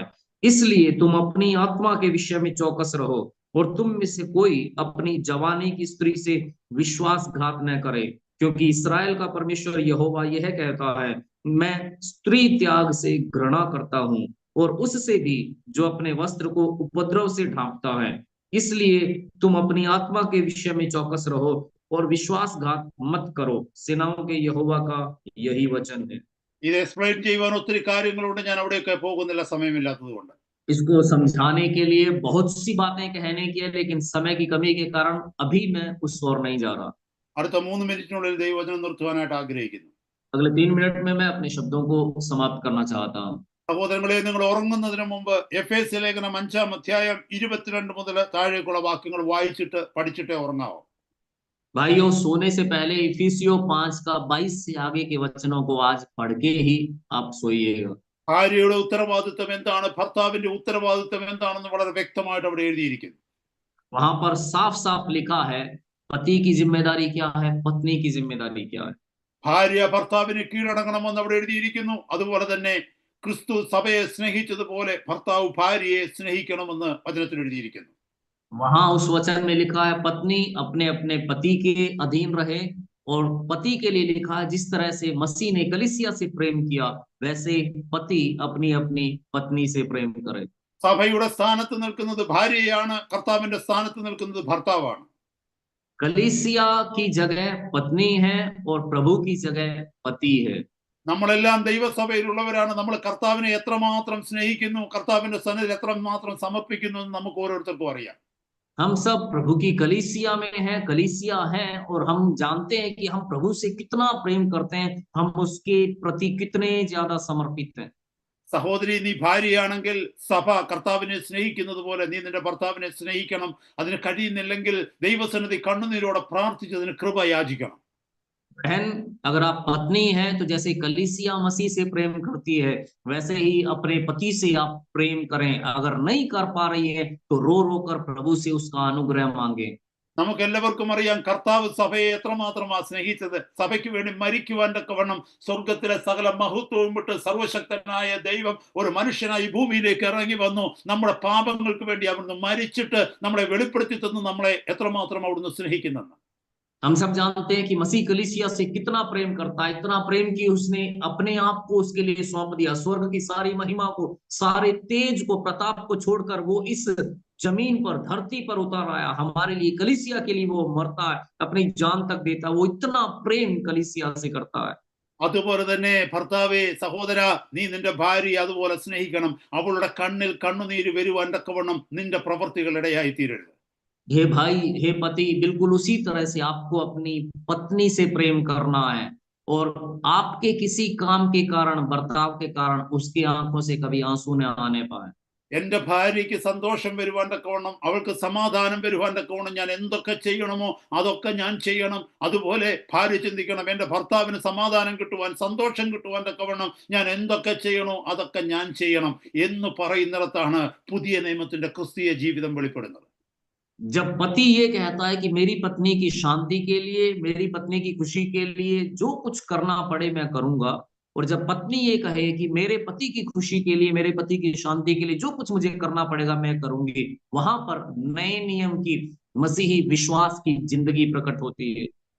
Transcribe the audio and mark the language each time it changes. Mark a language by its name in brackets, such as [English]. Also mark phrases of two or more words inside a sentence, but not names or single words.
[Hindi] इसलिए तुम अपनी आत्मा के विषय में चौकस रहो और तुम में से कोई अपनी जवानी की स्त्री से विश्वासघात न करे, क्योंकि इस्राएल का परमेश्वर यहोवा यह कहता है, मैं स्त्री त्याग से घृणा करता हूँ और उससे भी जो अपने वस्त्र को उपद्रव से ढांपता है। इसलिए तुम अपनी आत्मा के विषय में चौकस रहो और विश्वासघात मत करो। सेनाओं के यहोवा का यही वचन है। [Malayalam] ഇത് എക്സ്പ്ലെയിൻ ചെയ്യുവാൻ ഒത്തിരി കാര്യങ്ങളുണ്ട്, ഞാൻ അവിടെയൊക്കെ പോകുന്നില്ല, സമയമില്ലാത്തത് കൊണ്ട്. [Hindi] इसको समझाने के लिए बहुत सी बातें कहने की है, लेकिन समय की कमी के कारण अभी मैं उस ओर नहीं जा रहा। [Malayalam] അടുത്ത 3 മിനിറ്റിനുള്ളിൽ ദൈവവചനം നിർത്തുവാനായിട്ട് ആഗ്രഹിക്കുന്നു. [Hindi] अगले 3 मिनट में मैं अपने शब्दों को समाप्त करना चाहता हूँ। [Malayalam] സഹോദരങ്ങളെ, നിങ്ങൾ ഉറങ്ങുന്നതിന് മുമ്പ് എഫേസ്യ ലേഖനം 5-ാം അധ്യായം 22 മുതൽ താഴേക്കുള്ള വാക്യങ്ങൾ വായിച്ചിട്ട് പഠിച്ചിട്ടേ ഉറങ്ങാവോ. [Hindi] भाइयों, सोने से पहले इफिसियों 5 का 22 से आगे के वचनों को आज पढ़ के ही आप सोइएगा। [Malayalam] ഭാര്യയുടെ ഉത്തരവാദിത്വം എന്താണ്, ഭർത്താവിന്റെ ഉത്തരവാദിത്വം എന്താണെന്ന് വളരെ വ്യക്തമായിട്ട് അവിടെ എഴുതിയിരിക്കുന്നു. [Hindi] वहां पर साफ साफ लिखा है पति की जिम्मेदारी क्या है, पत्नी की जिम्मेदारी क्या है। [Malayalam] ഭാര്യ ഭർത്താവിന് കീഴടങ്ങണമെന്ന് അവിടെ എഴുതിയിരിക്കുന്നു. അതുപോലെ തന്നെ ക്രിസ്തു സഭയെ സ്നേഹിച്ചതുപോലെ ഭർത്താവ് ഭാര്യയെ സ്നേഹിക്കണമെന്ന് വചനത്തിൽ എഴുതിയിരിക്കുന്നു. [Hindi] वहां उस वचन में लिखा है पत्नी अपने अपने पति के अधीन रहे, और पति के लिए लिखा है जिस तरह से मसीह ने कलीसिया से प्रेम किया वैसे पति अपनी अपनी पत्नी से प्रेम करे। [Malayalam] സഭയുടെ സ്ഥാനത്ത് നിൽക്കുന്നത് ഭാര്യയാണ്, കർത്താവിന്റെ സ്ഥാനത്ത് നിൽക്കുന്നത് ഭർത്താവാണ്. [Hindi] कलीसिया की जगह पत्नी है और प्रभु की जगह पति है। [Malayalam] നമ്മളെല്ലാം ദൈവസഭയിലുള്ളവരാണ്. നമ്മൾ കർത്താവിനെ എത്രമാത്രം സ്നേഹിക്കുന്നു, കർത്താവിന്റെ സന്നിധിയിൽ എത്രമാത്രം സമർപ്പിക്കുന്നു എന്ന് നമുക്ക് ഓരോരുത്തർക്കും അറിയാം. [Hindi] हम सब प्रभु की कलीसिया में हैं, कलीसिया हैं, और हम जानते हैं कि हम प्रभु से कितना प्रेम करते हैं, हम उसके प्रति कितने ज्यादा समर्पित हैं। [Malayalam] സഹോദരി, നീ ഭാര്യയാണെങ്കിൽ സഭ കർത്താവിനെ സ്നേഹിക്കുന്നത് പോലെ നീ നിന്റെ ഭർത്താവിനെ സ്നേഹിക്കണം. അതിന് കഴിയുന്നില്ലെങ്കിൽ ദൈവസന്നിധി കണ്ണുനീരോടെ പ്രാർത്ഥിച്ചതിന് കൃപ യാചിക്കണം. [Hindi] बहन, अगर आप पत्नी हैं तो जैसे कलीसिया मसीह से प्रेम करती है वैसे ही अपने पति से आप प्रेम करें। अगर नहीं कर पा रही है तो रो रो कर प्रभु से उसका अनुग्रह मांगे। [Malayalam] നമുക്ക് എല്ലാവർക്കും അറിയാം കർത്താവ് സഭയെ എത്രമാത്രമാ സ്നേഹിച്ചത്. സഭയ്ക്ക് വേണ്ടി മരിക്കുവാൻ തക്കവണ്ണം സ്വർഗത്തിലെ സകല മഹത്വവും വിട്ട് സർവശക്തനായ ദൈവം ഒരു മനുഷ്യനായി ഭൂമിയിലേക്ക് ഇറങ്ങി വന്നു. നമ്മുടെ പാപങ്ങൾക്ക് വേണ്ടി അവിടുന്ന് മരിച്ചിട്ട് നമ്മളെ വെളിപ്പെടുത്തി തന്നു നമ്മളെ എത്രമാത്രം അവിടുന്ന് സ്നേഹിക്കുന്നെന്ന്. [Hindi] हम सब जानते हैं कि मसीह कलीसिया से कितना प्रेम करता है, इतना प्रेम कि उसने अपने आप को उसके लिए सौंप दिया। स्वर्ग की सारी महिमा को, सारे तेज को, प्रताप को छोड़कर वो इस जमीन पर, धरती पर उतर आया। हमारे लिए, कलीसिया के लिए वो मरता है, अपनी जान तक देता है। वो इतना प्रेम कलीसिया से करता है। [Malayalam] അതുപോലെ തന്നെ ഭർത്താവേ, സഹോദര, നീ നിന്റെ ഭാര്യയെ അതുപോലെ സ്നേഹിക്കണം. അവളുടെ കണ്ണിൽ കണ്ണുനീര് വരുവാൻ തക്കവണ്ണം നിന്റെ പ്രവൃത്തികൾ ഇടയായി തീരരുത്. [Hindi] हे भाई, हे पति, बिल्कुल उसी तरह से आपको अपनी पत्नी से प्रेम करना है, और आपके किसी काम के कारण, बर्ताव के कारण उसकी आंखों से कभी आंसू न आने पाए। [Malayalam] എന്റെ ഭാര്യയ്ക്ക് സന്തോഷം വരുവാൻ തക്കവണ്ണം, അവൾക്ക് സമാധാനം വരുവാൻ തക്കവണ്ണം ഞാൻ എന്തൊക്കെ ചെയ്യണമോ അതൊക്കെ ഞാൻ ചെയ്യണം. അതുപോലെ ഭാര്യ ചിന്തിക്കണം, എന്റെ ഭർത്താവിന് സമാധാനം കിട്ടുവാൻ, സന്തോഷം കിട്ടുവാൻ തക്കവണ്ണം ഞാൻ എന്തൊക്കെ ചെയ്യണോ അതൊക്കെ ഞാൻ ചെയ്യണം എന്ന് പറയുന്നിടത്താണ് പുതിയ നിയമത്തിന്റെ ക്രിസ്തീയ ജീവിതം വെളിപ്പെടുന്നത്. [Hindi] जब पति ये कहता है कि मेरी पत्नी की शांति के लिए, मेरी पत्नी की खुशी के लिए जो कुछ करना पड़े मैं करूंगा, और जब पत्नी ये कहे कि मेरे पति की खुशी के लिए, मेरे पति की शांति के लिए जो कुछ मुझे करना पड़ेगा मैं करूंगी, वहां पर नए नियम की, मसीही विश्वास की जिंदगी प्रकट होती है।